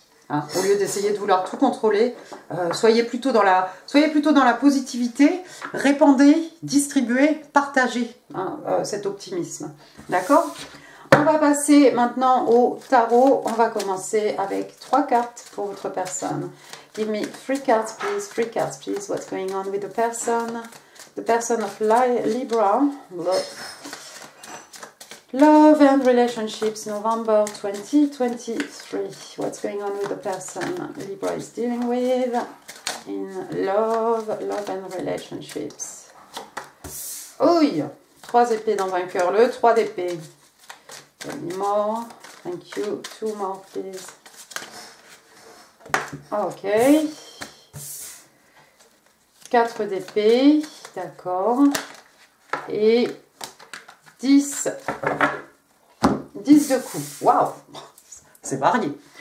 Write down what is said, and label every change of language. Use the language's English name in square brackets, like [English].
[French] Au lieu d'essayer de vouloir tout contrôler, soyez plutôt dans la positivité, répandez, distribuez, partagez cet optimisme. D'accord? On va passer maintenant au tarot. On va commencer avec 3 cartes pour votre personne. [English] Give me 3 cards, please. 3 cards, please. What's going on with the person? The person of Libra. Love and relationships, November 2023. What's going on with the person Libra is dealing with in love and relationships? [French] Oui, 3 épées dans vainqueur. Le 3 d'épée. [English] Any more? Thank you. 2 more, please. [French] Ok. 4 d'épée. D'accord. Et 10 de coupe. Waouh! C'est varié.